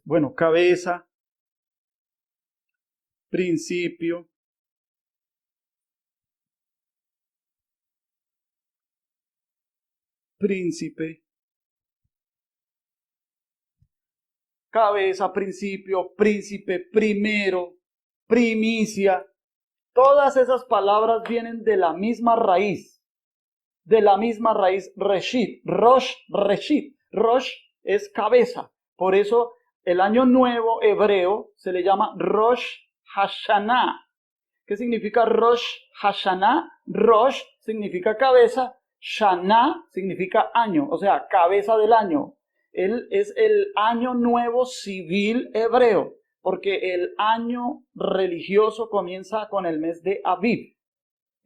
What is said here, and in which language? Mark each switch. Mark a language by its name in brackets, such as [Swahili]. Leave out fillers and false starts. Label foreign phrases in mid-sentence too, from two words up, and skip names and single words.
[Spanish] Bueno, cabeza, principio, príncipe, cabeza, principio, príncipe, primero, primicia. Todas esas palabras vienen de la misma raíz, [Hebrew] ראשית, ראש, ראשית. [Spanish] Rosh es cabeza. Por eso el año nuevo hebreo se le llama Rosh Hashanah. ¿Qué significa Rosh Hashanah? Rosh significa cabeza, Shana significa año, o sea, cabeza del año. Él es el año nuevo civil hebreo, porque el año religioso comienza con el mes de Aviv.